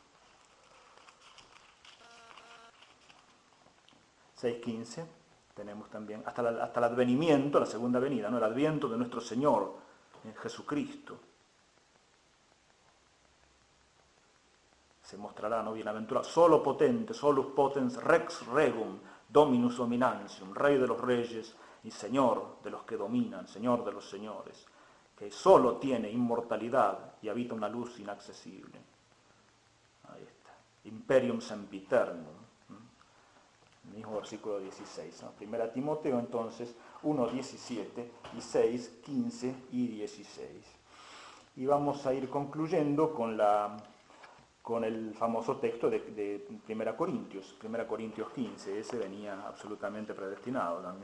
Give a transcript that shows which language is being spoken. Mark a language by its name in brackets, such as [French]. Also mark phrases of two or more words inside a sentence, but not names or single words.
[Spanish] 6.15. Tenemos también hasta el advenimiento, la segunda venida, ¿no? El adviento de nuestro Señor Jesucristo. Se mostrará, ¿no? Bienaventurado, solo potente, [Latin] solus potens rex regum, dominus dominantium, [Spanish] Rey de los reyes y Señor de los que dominan, Señor de los señores, que solo tiene inmortalidad y habita una luz inaccesible. Ahí está. [Latin] Imperium sempiternum. [Spanish] El mismo versículo 16, ¿no? 1 Timoteo entonces 1.17 y 6, 15 y 16. Y vamos a ir concluyendo con el famoso texto de 1 Corintios 15, ese venía absolutamente predestinado también.